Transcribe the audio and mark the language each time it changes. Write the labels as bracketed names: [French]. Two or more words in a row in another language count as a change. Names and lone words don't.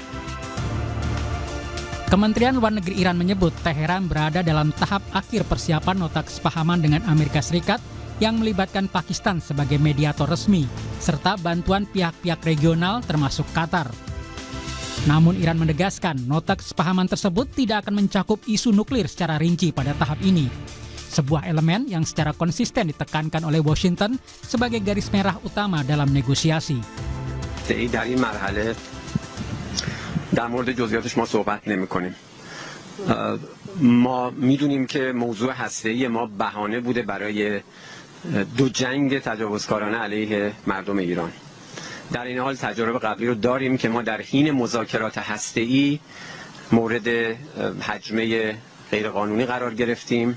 [Indonesian] Kementerian Luar Negeri Iran menyebut Teheran berada dalam tahap akhir persiapan nota kesepahaman dengan Amerika Serikat yang melibatkan Pakistan sebagai mediator resmi, serta bantuan pihak-pihak regional termasuk Qatar. Namun Iran menegaskan nota kesepahaman tersebut tidak akan mencakup isu nuklir secara rinci pada tahap ini. Sebuah elemen yang secara konsisten ditekankan oleh Washington sebagai garis merah utama dalam negosiasi. [Persian] در این مرحله در مورد جزئیاتش ما صحبت نمی‌کنیم. ما می‌دونیم که موضوع هسته‌ای ما بهانه بوده برای دو جنگ تجاوزکارانه علیه مردم ایران. در این حال تجارب قبلی رو داریم که ما در حین مذاکرات هسته‌ای مورد هجمه غیرقانونی قرار گرفتیم.